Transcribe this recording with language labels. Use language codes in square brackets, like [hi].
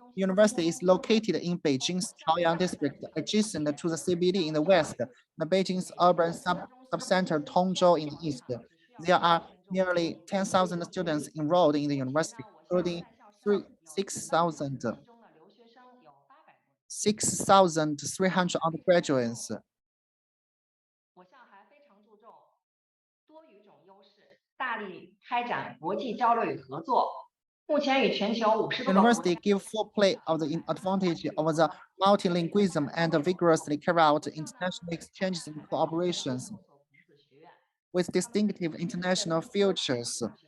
[en] The university is located in Beijing's Chaoyang district, adjacent to the CBD in the west, and Beijing's urban subcenter Tongzhou in the east. There are nearly 10,000 students enrolled in the university, including 6,300 undergraduates. [zh] 大力开展国际交流与合作，目前与全球50多个国 [en] University give full play of the advantage of the multilingualism and vigorously carry out international exchanges and cooperations with distinctive international futures.